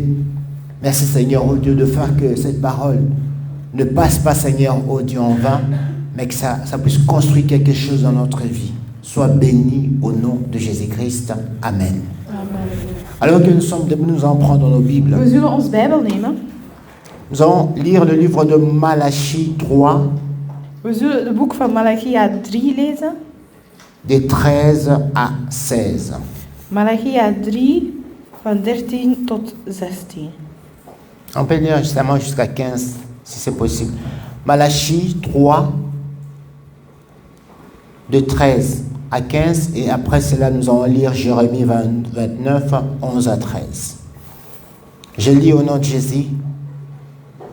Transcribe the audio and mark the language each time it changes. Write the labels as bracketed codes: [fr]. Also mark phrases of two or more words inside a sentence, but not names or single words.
[fr] Merci, Seigneur, oh Dieu, de faire que cette parole ne passe pas, Seigneur, oh Dieu, en vain, mais que ça puisse construire quelque chose dans notre vie. Sois béni au nom de Jésus-Christ. Amen. Alors que nous sommes debout, nous allons prendre nos Bibles. [nl] We zullen ons Bijbel nemen. [fr] Nous allons lire le livre de Malachie 3, [nl] We zullen het boek van Malachia 3 lezen. [fr] de 13 à 16. [nl] Malachia 3, van 13 tot 16. [fr] On peut lire justement jusqu'à 15, si c'est possible. Malachie 3, de 13 à 15, et après cela, nous allons lire Jérémie 29, 11 à 13. Je lis au nom de Jésus.